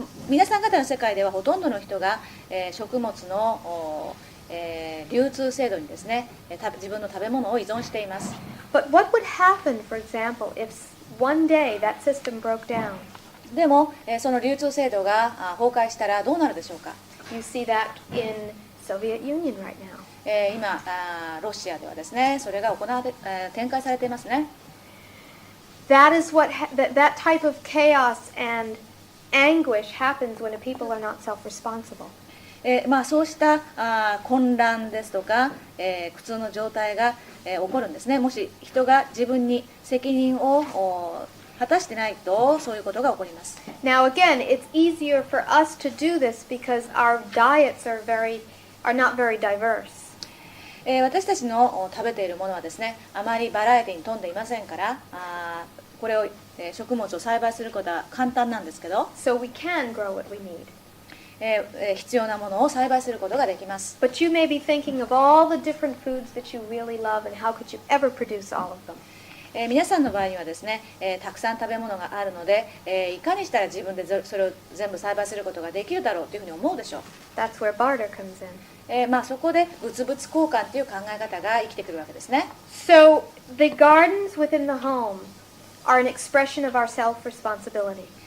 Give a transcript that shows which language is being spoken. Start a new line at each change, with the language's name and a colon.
Japanese: 皆さん方の世界ではほとんどの人が、食物の、流通制度にですね、自分の食べ物を依存しています。
English: But what would happen, for example, if one day that system broke down?
Japanese: でも、その流通制度が崩壊したらどうなるでしょうか。
English: You see that in Soviet Union right now.
Japanese: 今ロシアではですね、それが展開されていますね。
English: That is what that type of chaos and anguish happens when people are not self-responsible.
Japanese: そうした混乱ですとか、苦痛の状態が、起こるんですね。もし人が自分に責任を果たしてないとそういうことが起こります。
English: Now again, it's easier for us to do this because our diets are not very diverse.
Japanese: 私たちの食べているものはですね、あまりバラエティに富んでいませんから、これを、食物を栽培することは簡単なんですけど、
English: So we can grow what we need.
Japanese: 必要なものを栽培することができます。
English: But you may be thinking of all the different foods that you really love and how could you ever produce all of them?
Japanese: 皆さんの場合にはですね、たくさん食べ物があるので、いかにしたら自分でそれを全部栽培することができるだろうというふうに思うでしょう。
English: That's where barter comes in.
Japanese: そこで物々交換という考え方が生きてくるわけですね。
English: So the gardens within the home are an expression of our self-responsibility.